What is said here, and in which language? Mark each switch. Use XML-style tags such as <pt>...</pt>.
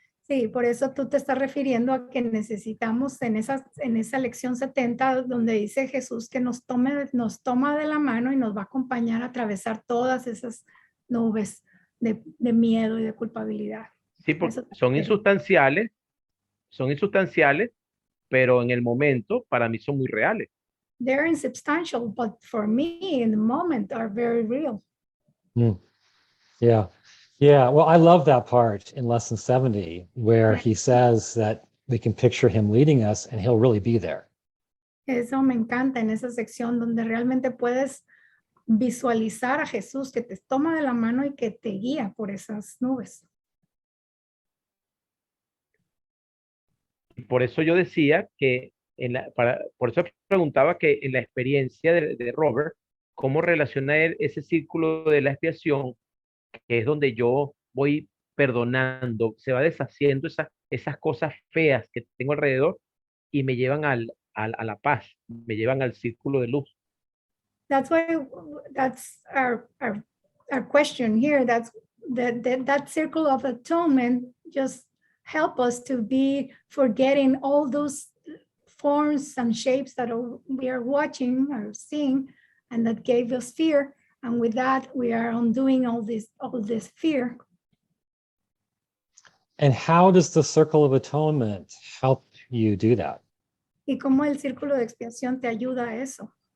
<es>Sí, por eso tú te estás refiriendo a que necesitamos en esa lección 70 donde dice Jesús que nos toma de la mano y nos va a acompañar a atravesar todas esas nubes de miedo y de culpabilidad. Sí, porque son insustanciales, pero en el momento para mí son muy reales.</es> <en>They're insubstantial, but for me in the moment are very real. Yeah. Yeah, well, I love that part in lesson 70 where he says that we can picture him leading us and he'll really be there.</en> <es>Eso me encanta en esa sección donde realmente puedes visualizar a Jesús que te toma de la mano y que te guía por esas nubes. Y por eso yo decía que, por eso preguntaba que en la experiencia de Robert, ¿cómo relaciona él ese círculo de la expiación, que es donde yo voy perdonando, se va deshaciendo esas cosas feas que tengo alrededor y me llevan a la paz, me llevan al círculo de luz?</es> <en>That's our question here. That circle of atonement just help us to be forgetting all those forms and shapes that we are watching or seeing, and that gave us fear. And with that, we are undoing all this fear. And how does the circle of atonement help you do that?</en> <es>¿Y cómo el círculo de expiación te ayuda a eso?</es>